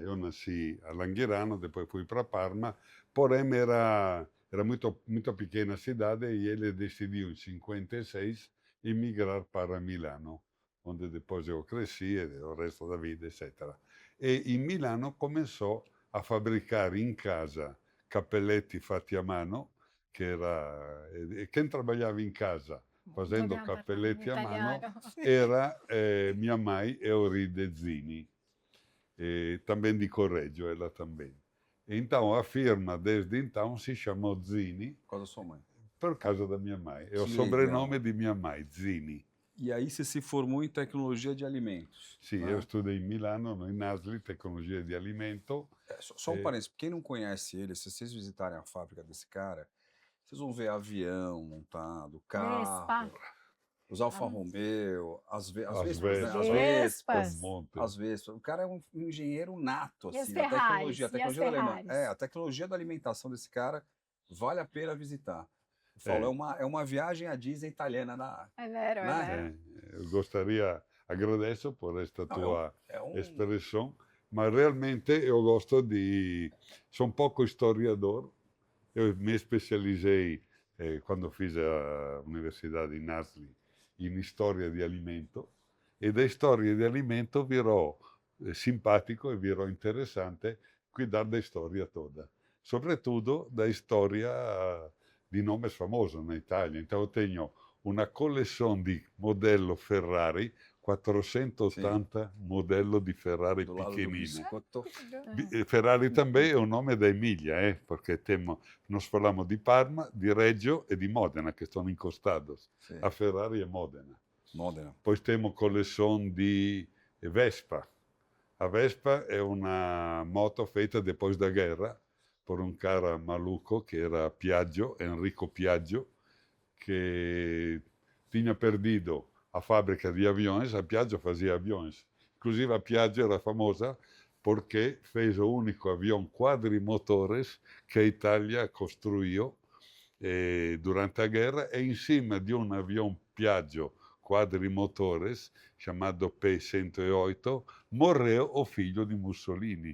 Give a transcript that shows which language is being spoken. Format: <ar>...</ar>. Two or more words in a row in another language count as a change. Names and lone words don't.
<pt>Eu nasci a Langhirano, depois fui para Parma, porém era muito pequena a cidade e ele decidiu em 56 emigrar para Milano, onde depois eu cresci e o resto da vida, etc. E em Milano começou a</pt> <it>fabbricar in casa cappelletti fatti a mano,</it> <pt>che era quem trabalhava</pt> <it>in casa</it> <pt>fazendo</pt> <it>Dobbiamo cappelletti a parlare in mano italiano.</it> <pt>era mia mãe Euride Zini, também di Correggio, ela também. Então a firma desde então se chamou Zini Por causa da sua mãe. por causa da minha mãe. É o Que sobrenome de minha mãe, Zini. E aí você se formou em tecnologia de alimentos.</pt> <it>Sì,</it> <pt>né?</pt> <it>io studio in Milano, no, in ASLI, tecnologia di alimento.</it> <pt>Só um parênteses, quem não conhece ele, se vocês visitarem a fábrica desse cara, vocês vão ver avião montado, carro, Vespa. os Alfa Romeo, as As Vespas, né? Vespas. As Vespas.</pt> <it>Un monte.</it> <pt>As Vespas. O cara é um engenheiro nato, E as assim, da Ferraris, tecnologia. A e as tecnologia, da Ferraris? a tecnologia da alimentação desse cara vale a pena visitar. Eu falo, é uma viagem à Disney italiana na.</pt> <it>É vero,</it> <pt>Né?</pt> <it>é vero.</it> <pt>Eu gostaria, agradeço por esta tua É um. expressão, mas realmente eu gosto de... Sou um pouco historiador. Eu me especializei, quando fiz a universidade in ASLI, in história</pt> <it>di alimento,</it> <pt>e da história</pt> <it>di alimento</it> <pt>virou simpatico e virou interessante cuidar da história toda. Sobretudo da história di nomes famosos na Itália. Então eu tenho</pt> <it>una collezione di modello Ferrari, 480 modello di Ferrari</it> <pt>Do lado do pequenino.</pt> <it>biscotto.</it> <pt>Ferrari também é o nome da Emília, porque nós falamos</pt> <it>di Parma, di Reggio e di Modena, che sono incostados.</it> <pt>Sim. A Ferrari é Modena. Modena. Poi temos coleção di Vespa. A Vespa</pt> <it>è una moto</it> <pt>feita depois da guerra por um cara maluco que era Piaggio, Enrico Piaggio, que tinha perdido a fábrica de aviões. A Piaggio fazia aviões. Inclusive a Piaggio era famosa porque fez o único avião quadrimotores que a Itália construiu durante a guerra, e em cima de um avião Piaggio quadrimotores, chamado P-108, morreu o filho de Mussolini.</pt>